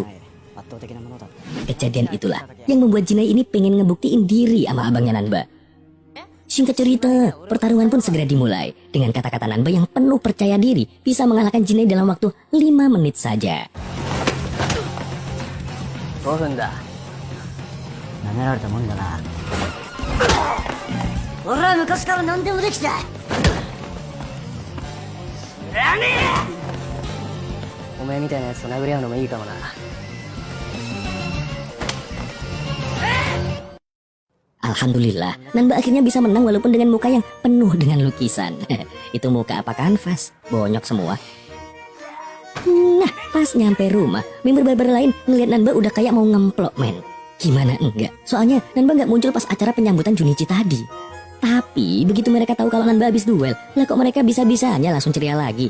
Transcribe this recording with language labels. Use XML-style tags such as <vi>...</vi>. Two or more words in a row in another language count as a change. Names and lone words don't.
<id>Kejadian itulah yang membuat Jinai ini pengen ngebuktiin diri sama abangnya Nanba. Singkat cerita, pertarungan pun segera dimulai dengan kata-kata Nanba yang penuh percaya diri bisa mengalahkan Jinai dalam waktu 5 menit saja.</id> <ja>5 分だ。舐められたもんだな。俺は昔から何でもできた。お前みたいなやつと殴り合うのもいいかもな。</ja> <id>Alhamdulillah, Nanba akhirnya bisa menang walaupun dengan muka yang penuh dengan lukisan. Itu muka apa kanvas? Bonyok semua. Nah, pas nyampe rumah, member barber lain ngeliat Nanba udah kayak mau ngemplok, men. Gimana enggak? Soalnya Nanba nggak muncul pas acara penyambutan Junichi tadi. Tapi begitu mereka tahu kalau Nanba habis duel, lah kok mereka bisa-bisanya langsung ceria lagi.</id>